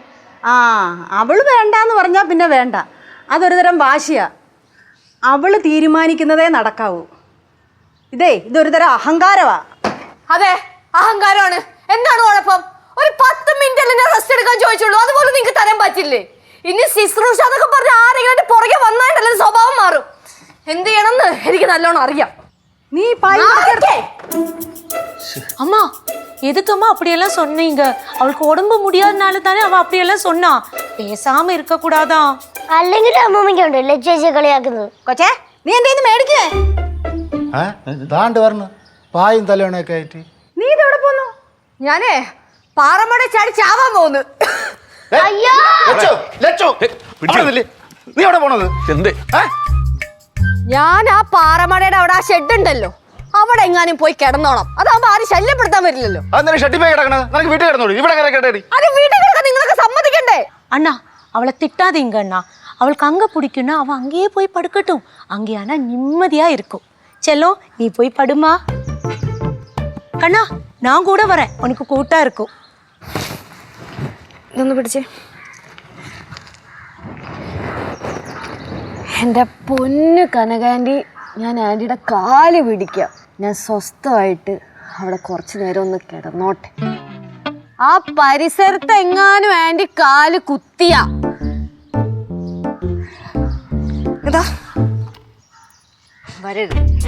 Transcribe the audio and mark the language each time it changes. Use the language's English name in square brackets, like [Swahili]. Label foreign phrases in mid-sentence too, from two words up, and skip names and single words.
[Malayalam] ആ അവള് വേണ്ടാന്ന് പറഞ്ഞാൽ പിന്നെ വേണ്ട അതൊരു തരം വാശിയാ അവള് തീരുമാനിക്കുന്നതേ നടക്കാവൂ ഇതൊരു തരം അഹങ്കാരമാ അതെ അഹങ്കാരമാണ് എന്താണ് കുഴപ്പം ഒരു 10 മിനിറ്റ് അല്ലേ റെസ്റ്റ് എടുക്കാൻ ചോദിച്ചുള്ളൂ അതുപോലെ നിങ്ങൾക്ക് തരാൻ പറ്റില്ലേ ഇനി ശുശ്രൂഷ അതൊക്കെ പറഞ്ഞ ആരെങ്കിലും പുറകെ വന്നായിട്ടല്ലേ സ്വഭാവം മാറും എന്ത് ചെയ്യണമെന്ന് എനിക്ക് നല്ലോണം അറിയാം നീ [Tamil] அம்மா எதுக்கம்மா அப்படியெல்லாம் சொன்னீங்க அவளுக்கு உடம்பு முடியாதனால தானே அவ அப்படியெல்லாம் சொன்னா பேசாம இருக்க கூடாதா [Malayalam] അല്ലെങ്കിൽ അമ്മൂമ്മയ്ക്കുണ്ട് ലജ്ജേജി കളിയാക്കുന്നത് കൊച്ചേ നീ എന്റെ കയ്യിന്ന് മേടിക്കേ ദാണ്ട് പറഞ്ഞു പായും തലവണയൊക്കെ ആയിട്ട് നീ ഇതെവിടെ പോന്നു ഞാനേ പാറമട ചാടി ചാവാൻ പോകുന്നു നീ എവിടെ പോണത് എന്ത് ഞാൻ ആ പാറമടയുടെ അവിടെ ആ ഷെഡ് ഉണ്ടല്ലോ അവിടെ എങ്ങാനും പോയി കിടന്നോണം അതാവുമ്പോ ആരും ശല്യപ്പെടുത്താൻ വരില്ലല്ലോ അന്നേരം ഷെട്ടി പോയി കിടക്കണത് നിനക്ക് വീട്ടിൽ കിടന്നോളൂ ഇവിടെ കിടക്കട്ടെ അത് വീട്ടിൽ കിടക്കാൻ നിങ്ങൾക്ക് സമ്മതിക്കണ്ടേ [Tamil] அண்ணா அவளை திட்டாதீங்க அண்ணா அவளுக்கு அங்க பிடிக்கும்னா அவ அங்கேயே போய் படுக்கட்டும் அங்கே ஆனா நிம்மதியா இருக்கும் செல்லம் நீ போய் படுமா கண்ணா நான் கூட வரேன் உனக்கு கூட்டா இருக்கும் [Malayalam] ഇതൊന്ന് പിടിച്ചേ എൻ്റെ പൊന്നു കനകാന്റി ഞാൻ ആൻറ്റിയുടെ കാല് പിടിക്കാം ഞാൻ സ്വസ്ഥമായിട്ട് അവിടെ കുറച്ചു നേരം ഒന്ന് കിടന്നോട്ടെ ആ പരിസരത്ത് എങ്ങാനും ആൻറ്റി കാല് കുത്തിയ ഇതാ വരരുത്